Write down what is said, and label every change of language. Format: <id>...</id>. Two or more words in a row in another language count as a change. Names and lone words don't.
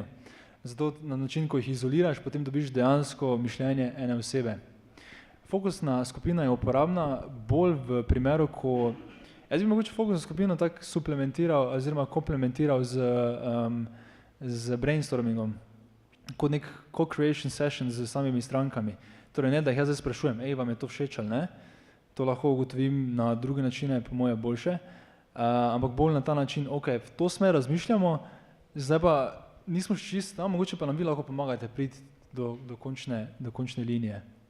<sl>Zato na način, ko jih izoliraš, potem dobiš dejansko mišljenje ene osebe. Fokusna skupina je uporabna bolj v primeru, ko jaz bi mogoče fokusno skupino tako suplementiral oziroma komplementiral z brainstormingom, kot nek</sl> <en>co-creation session</en> <sl>z samimi strankami. Torej ne, da jih jaz zdaj sprašujem, vam je to všeč ali ne, to lahko ugotovim na druge načine, po moje boljše, ampak bolj na ta način, v to smer razmišljamo, zdaj pa nismo še čist, mogoče pa nam vi lahko pomagate priti do končne linije.</sl>